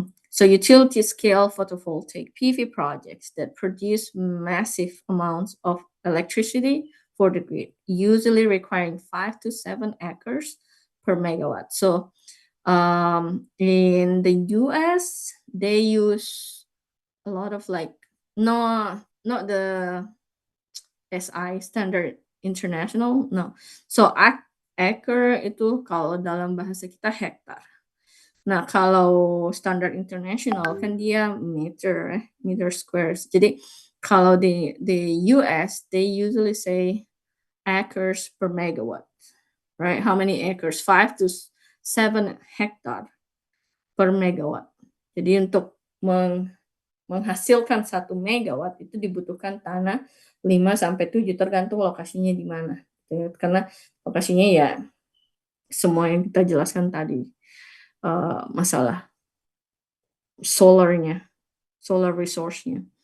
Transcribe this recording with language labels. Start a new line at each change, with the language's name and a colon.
English: So utility scale photovoltaic PV projects that produce massive amounts of electricity for the grid, usually requiring 5 to 7 acres per megawatt. So in the US, they use a lot of like no, not the SI standard international, no.
Indonesian: So acre itu kalau dalam bahasa kita hektar. Nah, kalau standar internasional kan dia meter squares. Jadi kalau di
English: US, they usually say acres per megawatt, right? How many acres? 5 to 7 hektar per megawatt.
Indonesian: Jadi untuk menghasilkan 1 megawatt itu dibutuhkan tanah 5 sampai 7 tergantung lokasinya di mana. Karena lokasinya ya semua yang kita jelaskan tadi, masalah solar resource-nya.